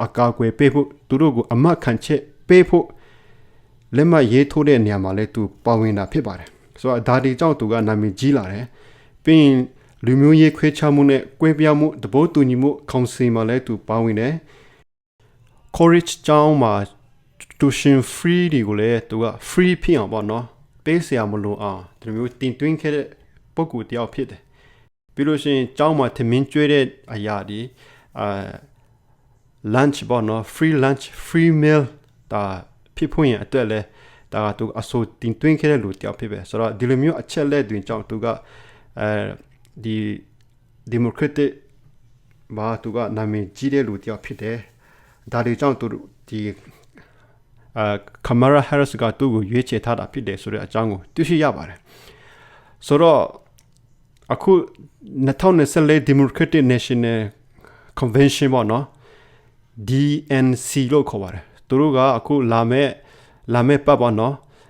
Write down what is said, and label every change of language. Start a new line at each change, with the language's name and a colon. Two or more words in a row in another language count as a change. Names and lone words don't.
Burmese: အကာအကွယ်ပေးဖို့သူတို့ကိုအမတ်ခံချက်ပေးဖို့လက်မှတ်ရေးထိုးတဲ့နေရာမှာလည်းသူပါဝင်တာဖြစ်ပါတယ်။ဆိုတော့ဒါဒီကြောင့်သူကနာမည်ကြီးလာတယ်။ပြီးရင်လူမျိုးရေးခွဲခြားမှုနဲ့ကွဲပြားမှုသဘောတူညီမှုကောင်စီမှာလည်းသူပါဝင်တယ်။ Courage ကျောင်းမှာ
English: tuition free
Burmese: တွေကိုလည်းသူက free ဖြစ်အောင်ပေါ့နော်ပေးစရာမလိုအောင်ဒီမျိုးတင်သွင်းခဲ့တဲ့ပုံကူတယောက်ဖြစ်တယ်ပြီးလို့ရှိရင်ကျောင်းမှာထမင်းကျွေးတဲ့အရာဒီ lunch ပေါ့နော်
English: free lunch free meal
Burmese: ဒါဖြစ်ဖို့ရင်အတွက်လဲဒါကသူအစိုးတင်သွင်းခဲ့တဲ့လူ တယောက်ဖြစ်ပဲဆိုတော့ဒီလိုမျိုးအချက်လက်တွင်ကြောင့်သူကဒီ Democratic မှာသူကနာမည်ကြီးတဲ့လူတယောက်ဖြစ်တယ်ဒါတွေကြောင့်သူဒီKamala Harris ကသူ့ကိုရွေးချယ်ထားတာဖြစ်တယ်ဆိုတဲ့အကြောင်းကိုသိရှိရပါတယ်ဆိုတော့အခု2024 Democratic National Convention ပေါ့နော် DNC လို့ခေါ်ပါတယ်သူတို့ကအခုလာမဲ့ပတ်ပေါ့နော်